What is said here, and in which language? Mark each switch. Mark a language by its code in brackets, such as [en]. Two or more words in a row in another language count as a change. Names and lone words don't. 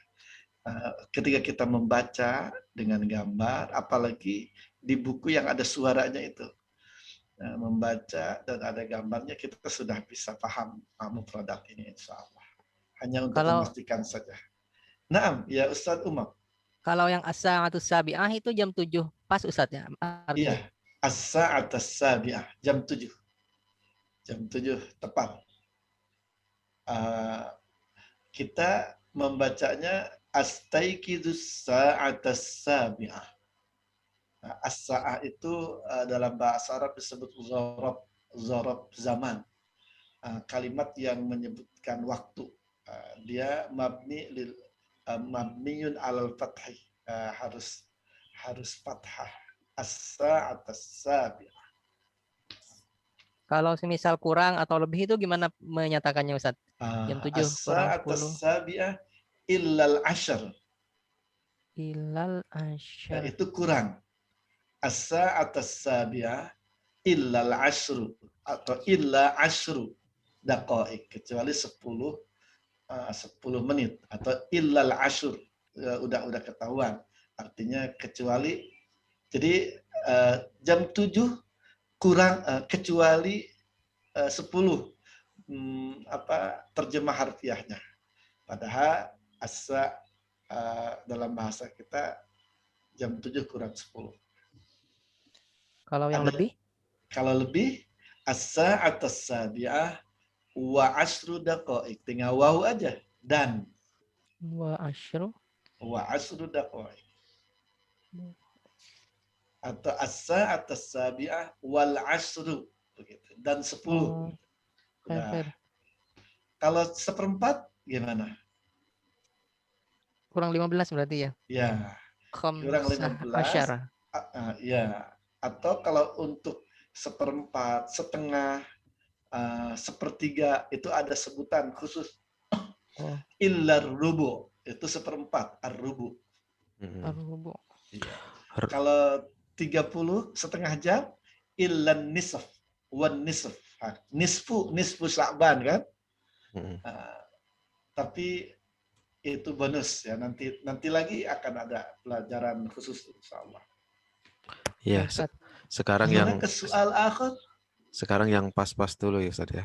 [id] Ketika kita membaca dengan gambar, apalagi di buku yang ada suaranya itu. Membaca dan ada gambarnya, kita sudah bisa paham mufradat ini insya Allah. Hanya untuk memastikan saja. Naam, ya Ustaz Umar. Kalau yang [ar] as-sa'atus sabi'ah [id] itu jam 7 pas Ustaz ya? Iya, [ar] as-sa'atus sabi'ah, [id] jam 7. Jam 7 tepat. Kita membacanya [ar] astaikidus sa'atas sabi'ah. [id] As-sa'ah itu dalam bahasa Arab disebut [ar] zorob zaman. [id] Kalimat yang menyebutkan waktu. Dia [ar] mabniun alal fathih. [id] Harus fathah. [ar] As-sa'atas sabi'ah. [id] Kalau semisal kurang atau lebih itu gimana menyatakannya Ustaz? Jam 7 kurang 10. [ar] As-sa'atas sabi'ah illal ashar. Illal ashar. [id] Itu kurang. [ar] As-sa'atas sabi'ah illal ashru atau illa ashru daqaik, [id] kecuali 10 menit atau [ar] illal ashur, [id] udah ketahuan artinya kecuali. Jadi jam 7 kurang kecuali 10 terjemah harfiahnya. Padahal asa dalam bahasa kita jam 7 kurang 10. Kalau yang lebih? Kalau lebih, [ar] as-sa'atas sabi'ah wa ashru daqaik. [id] Tinggal wawu aja. Dan. [ar] Wa ashru [id] daqaik. Atau [ar] as-sa'atas sabi'ah wal ashru. [id] Begitu. Dan 10. Nah, kalau 1/4 gimana? Kurang 15 berarti ya? Ya. Kurang 15. Ya. Atau kalau untuk 1/4, setengah, 1/3 itu ada sebutan khusus. [ar] Illar rubu [id] itu 1/4 [ar] ar-rubu. Ar-rubu. [id] Kalau 30 setengah jam [ar] illan nisf wan nisf. Nisfu Sya'ban [id] kan? Tapi itu bonus ya, nanti lagi akan ada pelajaran khusus insyaallah. Ya, sekarang yang ke soal akhir. Sekarang yang pas-pas dulu ya Ustaz ya.